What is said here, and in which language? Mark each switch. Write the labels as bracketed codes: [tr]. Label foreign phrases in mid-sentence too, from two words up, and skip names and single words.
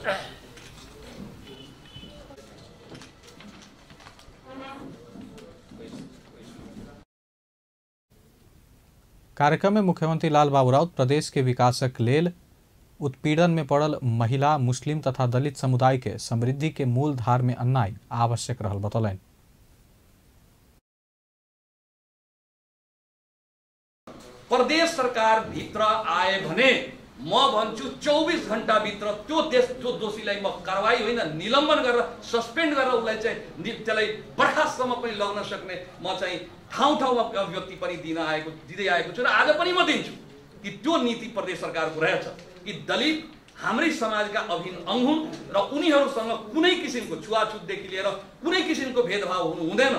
[mai] कार्यक्रम में मुख्यमंत्री लाल बाबू राउत प्रदेश के विकासक लेल उत्पीड़न में पड़ल महिला, मुस्लिम तथा दलित समुदाय के समृद्धि के मूल धार में अन्नाई आवश्यक रहल बतौलनि। [ne] प्रदेश सरकार भित्र आए भने म भन्छु 24 घण्टा भित्र त्यो दोषीलाई म कारबाही होइन निलम्बन गरेर सस्पेन्ड गरेर उलाई चाहिँ त्यसलाई बर्खास्तसम्म पनि लग्न सक्ने म चाहिँ ठाउँ-ठाउँमा अभिव्यक्ति पनि दिँदै आएको छु र आज पनि म दिन्छु कि त्यो नीति प्रदेश सरकारको रहेछ कि दलित हाम्रै समाजका अभिन्न अंग हुन् र उनीहरूसँग कुनै किसिमको छुवाछुतदेखि लिएर कुनै किसिमको भेदभाव हुनु हुँदैन।